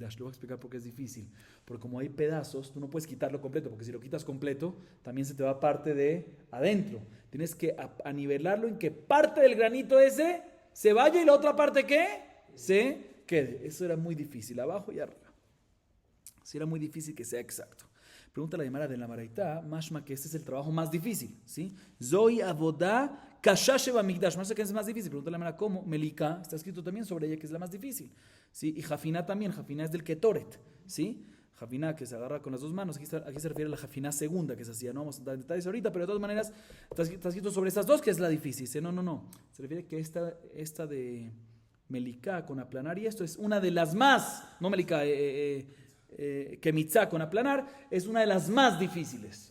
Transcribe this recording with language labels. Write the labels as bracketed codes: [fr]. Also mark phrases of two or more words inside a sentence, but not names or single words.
[es] Lo voy a explicar por qué es difícil. Porque como hay pedazos, tú no puedes quitarlo completo, porque si lo quitas completo, también se te va parte de adentro. Tienes que anivelarlo en que parte del granito ese se vaya y la otra parte ¿qué? Se quede. Eso era muy difícil, abajo y arriba. Sí, era muy difícil que sea exacto. Pregunta la Gemara de la Baraita, mashma que este es el trabajo más difícil, ¿sí? [he] זוהי עבודה קשה שבמקדש. [es] No sé qué es más difícil. Pregunta la Gemara, ¿cómo? Melika, está escrito también sobre ella que es la más difícil, ¿sí? Y Jafiná también, Jafiná es del Ketoret, ¿sí? Jafiná que se agarra con las dos manos, aquí se refiere a la Jafiná segunda que se hacía, no vamos a dar detalles ahorita, pero de todas maneras está escrito sobre estas dos que es la difícil, ¿sí? No, se refiere que esta de Melika con aplanar y esto es una de las más, no Melika, Kemitza con aplanar es una de las más difíciles.